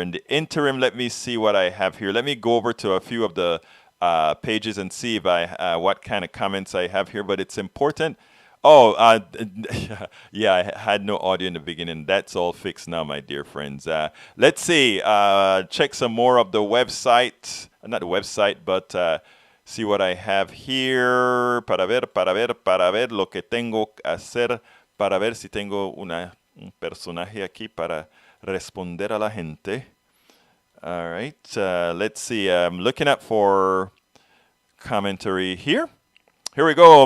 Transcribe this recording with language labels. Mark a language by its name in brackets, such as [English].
[English] In the interim, let me see what I have here. Let me go over to a few of the pages and see if what kind of comments I have here. But it's important. Oh, yeah, I had no audio in the beginning. That's all fixed now, my dear friends. Let's see. Check some more of the website. Not the website, but see what I have here. [Spanish] Para ver lo que tengo que hacer. Para ver si tengo un personaje aquí para responder a la gente. [English] All right. Let's see. I'm looking up for commentary here. Here we go.